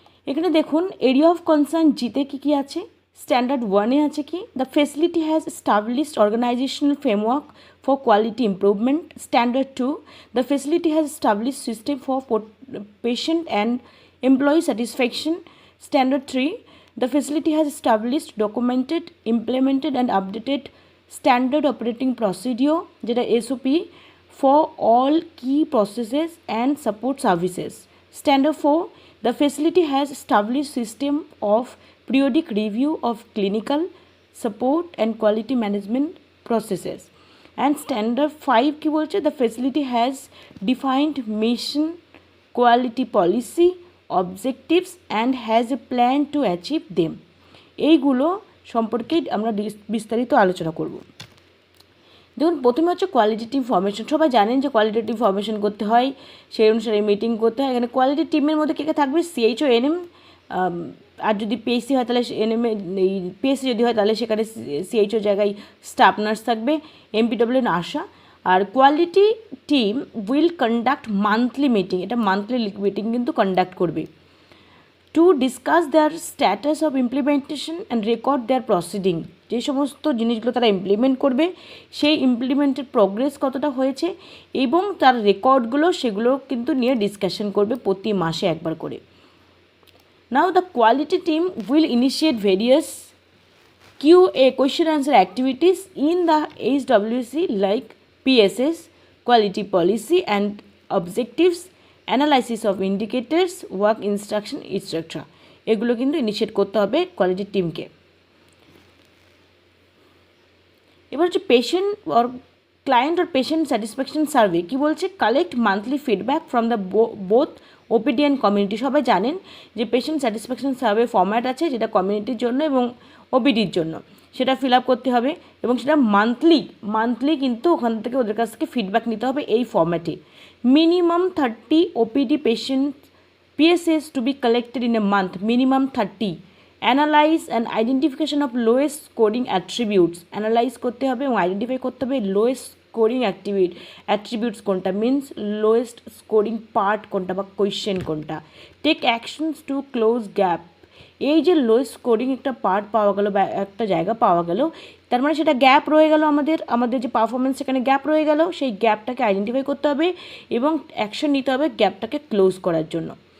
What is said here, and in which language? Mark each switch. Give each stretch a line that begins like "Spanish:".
Bangla: এখানে দেখুন area of concern জিতে কী কী আছে।
English: Standard ওয়ানে আছে কি, the facility has established organisational framework for quality improvement. Standard two, the facility has established system for patient and employee satisfaction. Standard 3, the facility has established, documented, implemented and updated standard operating procedure, যেটা SOP, for all key processes and support services. Standard 4, the facility has established system of periodic review of clinical support and quality management processes. And standard 5
Bangla: কি বলছে,
English: the facility has defined mission, quality policy, objectives and has a plan to achieve them.
Bangla: এইগুলো সম্পর্কে আমরা বিস্তারিত আলোচনা করব। দেখুন, প্রথমে হচ্ছে কোয়ালিটেটিভ ফর্মেশন। সবাই জানেন যে কোয়ালিটেটিভ ফর্মেশন করতে হয়, সেই অনুসারে মিটিং করতে হয়। এখানে কোয়ালিটি টিমের মধ্যে কে কে থাকবে? সিএইচও, এনএম, আর যদি পিএসসি হয় তাহলে এনএম, এই পিএসসি যদি হয় তাহলে সেখানে সিএইচও জায়গায় স্টাফ নার্স থাকবে, MPW Asha.
English: আর quality team will conduct monthly meeting,
Bangla: এটা মান্থলি মিটিং কিন্তু কন্ডাক্ট করবে,
English: To discuss their status of implementation and record their proceeding.
Bangla: যে সমস্ত জিনিসগুলো তারা ইমপ্লিমেন্ট করবে সেই ইমপ্লিমেন্টের প্রোগ্রেস কতটা হয়েছে এবং তার রেকর্ডগুলো, সেগুলো কিন্তু নিয়ে ডিসকাশন করবে প্রতি মাসে একবার করে।
English: Now the quality team will initiate various QA, question answer activities in the HWC like PSS, quality policy and objectives, analysis of indicators, work instruction, etc.
Bangla: এগুলো কিন্তু ইনিশিয়েট করতে হবে কোয়ালিটি টিমকে। এবার হচ্ছে patient or client or patient satisfaction survey. কী বলছে?
English: Collect monthly feedback from the both OPD and community.
Bangla: সবাই জানেন যে পেশেন্ট স্যাটিসফ্যাকশন সার্ভে ফর্ম্যাট আছে, যেটা কমিউনিটির জন্য এবং ওপিডির জন্য। সেটা ফিল আপ করতে হবে এবং সেটা মান্থলি কিন্তু ওখান থেকে ওদের কাছ থেকে ফিডব্যাক নিতে হবে এই ফর্ম্যাটে।
English: Minimum 30 OPD patient PSS to be collected in a month, minimum 30. Analyze and identification of lowest scoring attributes.
Bangla: Analyze করতে হবে এবং আইডেন্টিফাই করতে হবে
English: lowest scoring attributes
Bangla: কোনটা, মিনস lowest scoring part কোনটা বা কোয়েশ্চেন কোনটা।
English: Take actions to close gap.
Bangla: এই যে লোয়েস্ট স্কোরিং একটা পার্ট পাওয়া গেল বা একটা জায়গা পাওয়া গেল, তার মানে সেটা গ্যাপ রয়ে গেল, আমাদের যে পারফরমেন্স সেখানে গ্যাপ রয়ে গেল, সেই গ্যাপটাকে আইডেন্টিফাই করতে হবে এবং অ্যাকশন নিতে হবে গ্যাপটাকে ক্লোজ করার জন্য।